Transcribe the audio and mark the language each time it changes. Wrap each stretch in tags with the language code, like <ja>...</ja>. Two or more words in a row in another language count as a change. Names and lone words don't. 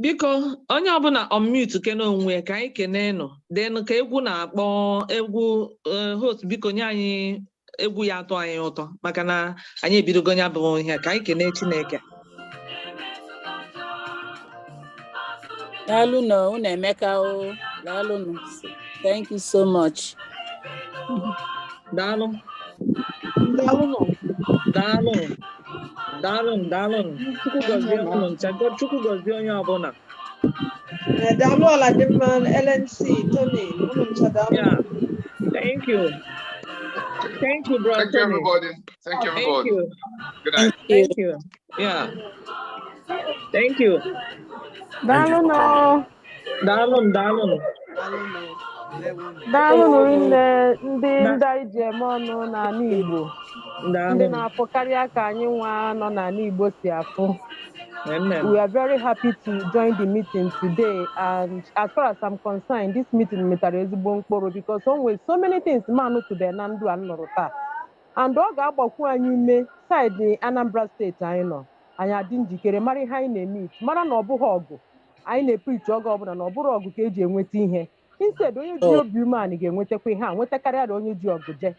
<ig>Biko onye ọbụla unmute kene onwe ka anyị kene nọ then ka egwu na-akpọ egwu host biko nye anyị egwu ya atọ anyị ụtọ maka na anyị ebidogo ya bụ ihe ka anyị kene Chineke. Daalụ no, unu Emeka o. Daalụ no.</ig> <en>Thank you so much.</en> <ig>Daalụ. Daalụ nọ. Daalụ. Daalụ, daalụ. Chukwu gọzie unu ncha, Chukwu gọzie onye ọbụla. Daalụ Ọladimma, LNC, Tony, unu ncha daalụ.</ig> <en>Yeah. Thank you. Thank you, brother. Thank you, everybody. Thank you, everybody. Thank you. Good night. Thank you. Yeah. Thank you.</en> <ig>Daalụ nọ. Daalụ, daalụ. Daalụ nne ndị anyị ji eme ọnụ n'ala Igbo. Ndị na-afụkarị ka anyị nwa nọ n'ala Igbo si afụ.</ig> <en>We are very happy to join the meeting today, and as far as I'm concerned, this meeting</en> <ig>metara ezigbo mkpụrụ</ig> <en>because onwe so many things manụ today</en> <ig>na ndụ a nọrọ taa. And ọ ga-agbakwu anyị ume side Anambra steeti anyị nọ. Anyị adị njikere mara ihe anyị na-eme mara na ọ bụghị ọgụ. Anyị na-eprichi oge ọbụla na ọ bụrụ ọgụ ka eji enweta ihe. Instead onye ji obi umeanị ga-enwetakwa ihe a nwetakarịa na onye ji ọgụ je.</ig>